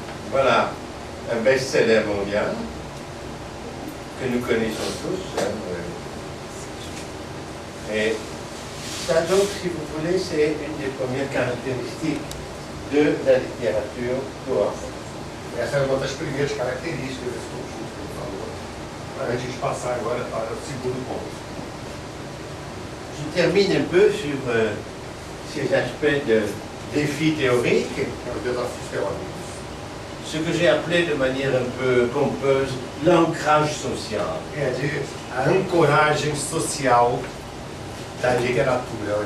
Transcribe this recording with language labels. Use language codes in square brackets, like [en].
[fr] Voilà, un best-seller mondial que nous connaissons tous. Hein, et ça, donc, si vous voulez, c'est une des premières caractéristiques de la littérature pour enfants. [pt] Essa é uma das primeiras características desse conjunto que ele falou, para a gente passar agora para o segundo ponto. [fr] Je termine un peu sur ces aspects de défis théoriques, [pt] Que é os desafios teóricos. [fr] ce que j'ai appelé de manière un peu pompeuse l'ancrage social. [pt] É a ancoragem social da literatura.